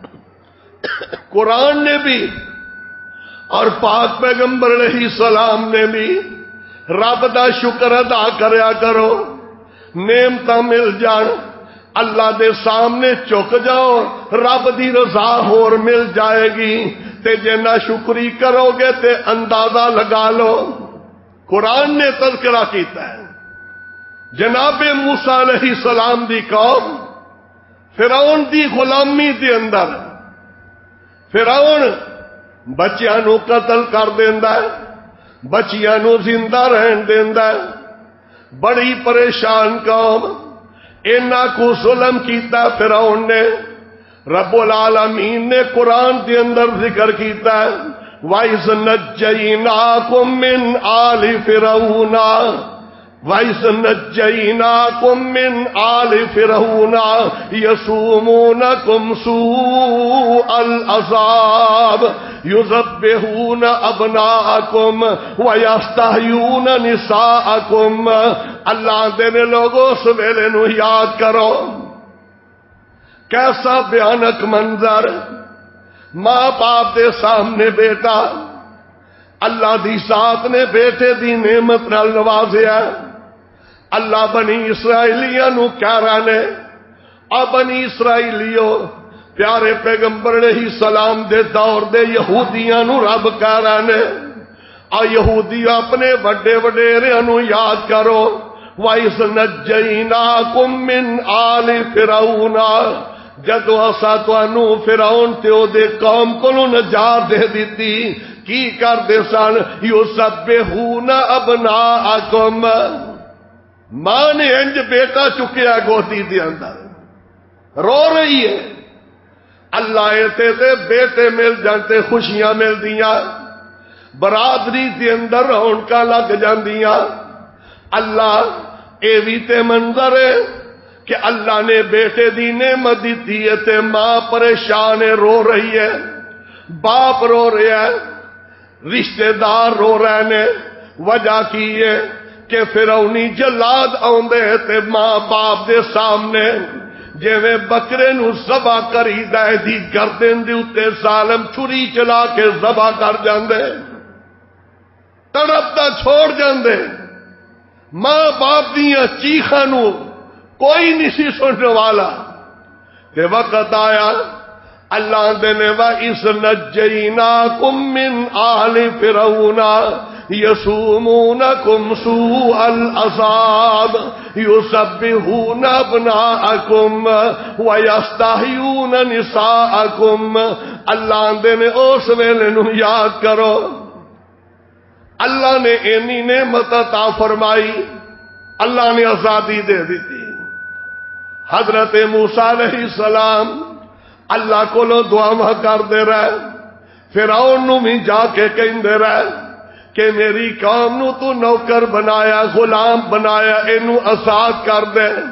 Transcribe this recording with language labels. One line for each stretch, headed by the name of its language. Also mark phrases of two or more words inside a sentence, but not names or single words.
Punjabi: قرآن نے بھی اور پاک پیغمبر علیہ السلام نے بھی رب دا شکر ادا کریا کرو، نعمتاں مل جان اللہ دے سامنے چک جاؤ، رب دی رضا ہور مل جائے گی، تے جے نہ شکری کرو گے تے اندازہ لگا لو۔ قرآن نے تذکرہ کیتا ہے جناب موسیٰ علیہ السلام دی قوم فرعون دی غلامی دے اندر، فرعون بچیاں نو قتل کر دیندا ہے، بچیاں نو زندہ رہن دیندا ہے، بڑی پریشان قوم، اینا کو ظلم کیتا فرعون نے۔ رب العالمین نے قرآن کے اندر ذکر کیتا ہے
Arabic: وَإِذْ نَجَّيْنَاكُمْ مِنْ آلِ فِرْعَوْنَ وَإِذْ نَجَّيْنَاكُمْ مِنْ آلِ فِرْعَوْنَ يَسُومُونَكُمْ سُوءَ الْعَذَابِ يُذَبِّحُونَ أَبْنَاءَكُمْ وَيَسْتَحْيُونَ نِسَاءَكُمْ.
Punjabi: اللہ دے لوگوں اس ویلے نو یاد کرو، کیسا بھیانک منظر، ماں باپ دے سامنے بیٹا، اللہ دی ذات نے بیٹے دی نعمت نال نوازیا. اللہ بنی اسرائیلیاں نو کہہ رہے نے، آ بنی اسرائیلیو پیارے پیغمبر علیہ السلام دے دور دے یہودیاں نو رب کہہ رہے نے، آ یہودی اپنے وڈے وڈیریاں نو یاد کرو.
Arabic: وَإِذْ نَجَّيْنَاكُمْ مِنْ آلِ فِرْعَوْنَ،
Punjabi: جدو اسا تانوں فرعون تے او دے قوم کولوں نجات دے دتی، کی کردے سن؟
Arabic: یُذَبِّحُونَ أَبْنَاءَكُمْ.
Punjabi: ماں نے انج بیٹا چکیا گودی دے اندر، رو رہی ہے. اللہ ایتے تے بیٹے مل جانتے خوشیاں مل دیاں، برادری دے اندر رونقاں لگ جاندیاں. اللہ اے وی تے منظر ہے کہ اللہ نے بیٹے دی نعمت دیتی ہے تے ماں پریشان ہے، رو رہی ہے، باپ رو رہا ہے، رشتہ دار رو رہے نے. وجہ کی ہے کہ فرعونی جلاد آوندے تے ماں باپ دے سامنے جویں بکرے نو ذبح کریدا ہے دی گردن دے اوتے ظالم چھری چلا کے ذبح کر جاندے، تڑپدا چھوڑ جاندے. ماں باپ دیاں چیخاں نو کوئی نہیں سی سننے والا. کہ وقت آیا اللہ دے نے
Arabic: وَإِذْ نَجَّيْنَاكُمْ مِنْ آلِ فِرْعَوْنَ يَسُومُونَكُمْ سُوءَ الْعَذَابِ يُذَبِّحُونَ أَبْنَاءَكُمْ وَيَسْتَحْيُونَ نِسَاءَكُمْ.
Punjabi: اللہ دے نے اس ویلے نو یاد کرو، اللہ نے اینی نعمت عطا فرمائی، اللہ نے آزادی دے دیتی. حضرت موسیٰ علیہ السلام اللہ کو دعا کر دے رہے، فرعون نو بھی جا کے کہندے رہے کہ میری قوم نو تو نوکر بنایا، غلام بنایا، اینو آزاد کر دے.